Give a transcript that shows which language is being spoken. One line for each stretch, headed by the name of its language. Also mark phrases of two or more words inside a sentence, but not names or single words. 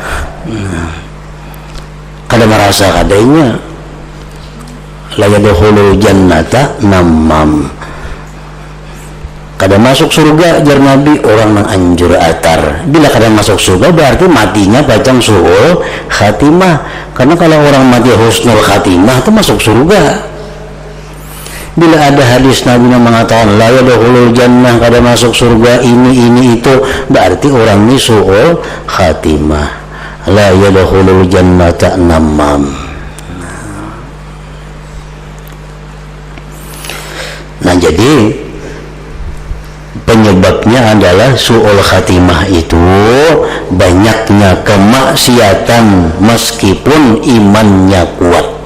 Banjar: Kada merasa kadanya.
Arabic: لا يدخل الجنة نمام,
Banjar: kada masuk surga jar Nabi orang nang anjur atar. Bila kada masuk surga berarti matinya pacang
Arabic: سوء الخاتمة.
Indonesian: Karena kalau orang mati
Arabic: حسن الخاتمة
Indonesian: itu masuk surga. Bila ada hadis Nabi yang mengatakan
Arabic: لا يدخل الجنة,
Indonesian: kada masuk surga ini itu, berarti orang ini
Arabic: سوء الخاتمة. لا يدخل الجنة نمام.
Indonesian: Nah, jadi penyebabnya adalah
Arabic: سوء الخاتمة
Indonesian: itu banyaknya kemaksiatan meskipun imannya kuat.